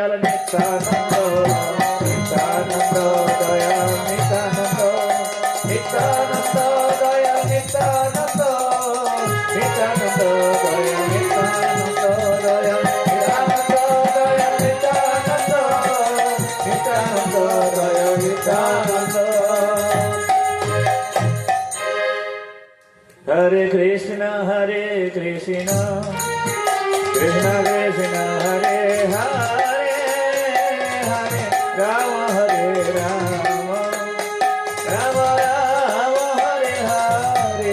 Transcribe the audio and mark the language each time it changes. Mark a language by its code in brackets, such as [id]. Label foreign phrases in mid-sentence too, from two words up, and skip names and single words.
[bn] নিত্যানন্দ নিত্যানন্দ দয়া নিত্যানন্দ নিত্যানন্দ দয়া নিত্যানন্দ নিত্যানন্দ দয়া নিত্যানন্দ দয়া নিত্যানন্দ দয়া নিত্যানন্দ নিত্যানন্দ দয়া নিত্যানন্দ। [sa] Hare Krishna Krishna Krishna Hare Hare Hare Rama Hare Rama Rama Rama Hare Hare